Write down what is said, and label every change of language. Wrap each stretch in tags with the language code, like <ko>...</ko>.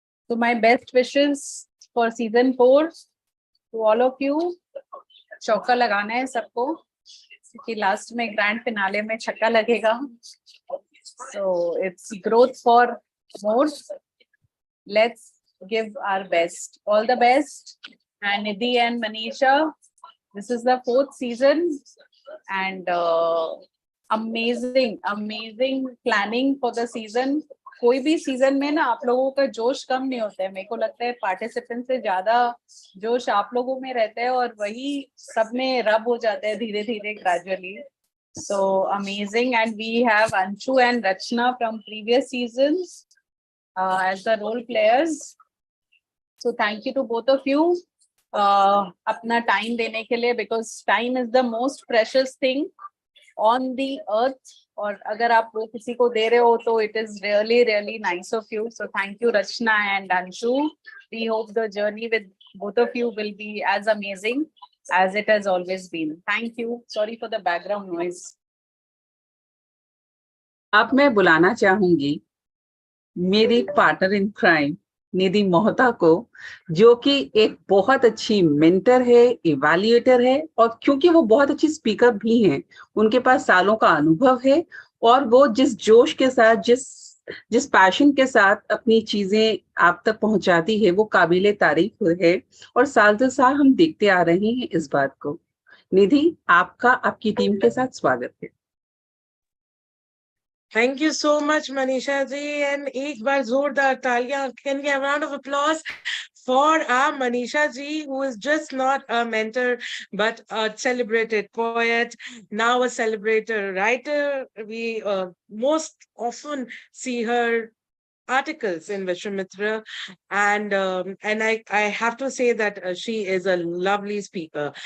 <en>So my best wishes for season 4 to all of you.</en> <hi>चौका लगाना है सबको क्योंकि लास्ट में ग्रैंड फिनाले में छक्का लगेगा.</hi> <en>So it's growth for more. Let's give our best. All the best. And Nidhi and Manisha, this is the 4th season and amazing planning for the season.</en> <hi>कोई भी सीजन में ना आप लोगों का जोश कम नहीं होता है. मेरे को लगता है पार्टिसिपेंट से ज्यादा जोश आप लोगों में रहता है और वही सब में रब हो जाता है धीरे धीरे gradually.</hi> <en>So amazing. And we have Anshu and Rachna from previous seasons as the role players. So thank you to both of you.</en> <hi>अपना time देने के लिए,</hi> <en>because time is the most precious thing on the earth.</en> <hi>और अगर आप वो किसी को दे रहे हो तो</hi> <en>it is really nice of you. So thank you Rachna and Anshu. We hope the journey with both of you will be as amazing as it has always been. Thank you. Sorry for the background noise.</en> <hi>अब मैं बुलाना चाहूंगी मेरी partner in crime निधि मोहता को, जो कि एक बहुत अच्छी मेंटर है, इवैल्यूएटर है और क्योंकि वो बहुत अच्छी स्पीकर भी हैं, उनके पास सालों का अनुभव है और वो जिस जोश के साथ, जिस पैशन के साथ अपनी चीजें आप तक पहुंचाती है वो काबिले तारीफ है और साल दर साल हम देखते आ रहे हैं इस बात को। निधि, आपका आपकी टीम के साथ स्वागत है।</hi> <en>Thank you so much, Manisha ji.</en> <hi>And एक बार जोरदार तालियां.</hi> <en>Can we have a round of applause for our Manisha ji, who is just not a mentor, but a celebrated poet, now a celebrated writer. We most often see her articles in Vishwamitra, and I have to say that she is a lovely speaker.</en>